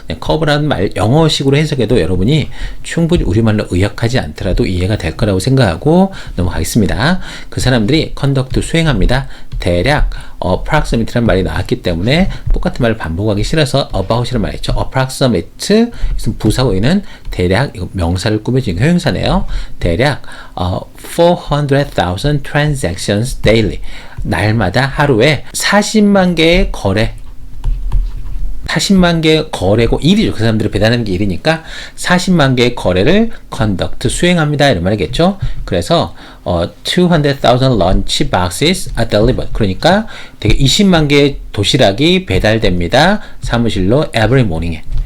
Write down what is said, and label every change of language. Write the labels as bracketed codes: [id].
[ko] 커버라는 말 영어식으로 해석해도 여러분이 충분히 우리말로 의역하지 않더라도 이해가 될 거라고 생각하고 넘어가겠습니다. 그 사람들이 conduct 수행합니다. 대략 approximate라는 말이 나왔기 때문에 똑같은 말을 반복하기 싫어서 about이라는 말이 있죠. approximate 부사구에는 대략 이거 명사를 꾸며진 형용사네요. 대략 [en] 400,000 transactions daily. [ko] 날마다 하루에 40만 개의 거래 40만 개의 거래고 일이죠. 그 사람들이 배달하는 게 일이니까 40만 개의 거래를 conduct 수행합니다 이런 말이겠죠. 그래서 [en] 200,000 lunch boxes are delivered. [ko] 그러니까 되게 20만 개의 도시락이 배달됩니다. 사무실로 [en] every morning [ko] 에.